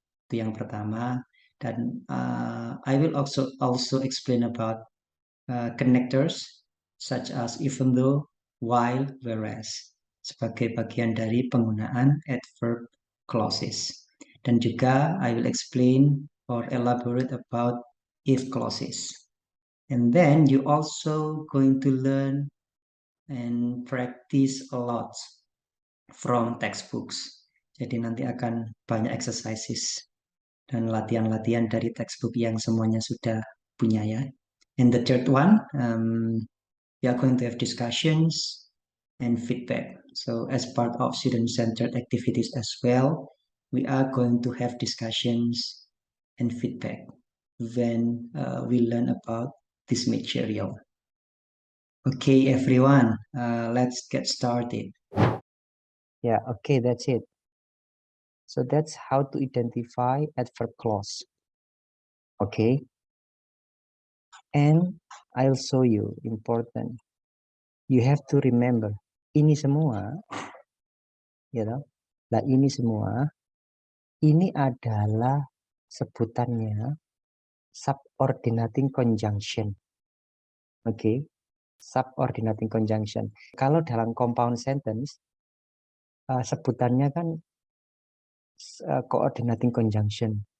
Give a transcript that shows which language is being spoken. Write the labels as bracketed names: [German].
[Indonesian] Itu yang pertama. Dan [English] I will also explain about connectors such as even though, while, whereas [Indonesian] sebagai bagian dari penggunaan [English] adverb clauses. [Indonesian] Dan juga [English] I will explain or elaborate about if clauses. And then you also going to learn and practice a lot from textbooks. [Indonesian] Jadi nanti akan banyak exercises dan latihan-latihan dari textbook yang semuanya sudah punya ya. [English] And the third one, we are going to have discussions and feedback. So as part of student-centered activities as well, we are going to have discussions and feedback when we learn about this material. Okay, everyone, let's get started. Yeah, okay, that's it. So that's how to identify adverb clause. Okay. And I'll show you important. You have to remember [Indonesian] ini semua, [English] you know, [Indonesian] lah ini semua, ini adalah sebutannya [English] subordinating conjunction. Okay. [Indonesian] subordinating conjunction. Kalau dalam compound sentence, sebutannya kan coordinating conjunction.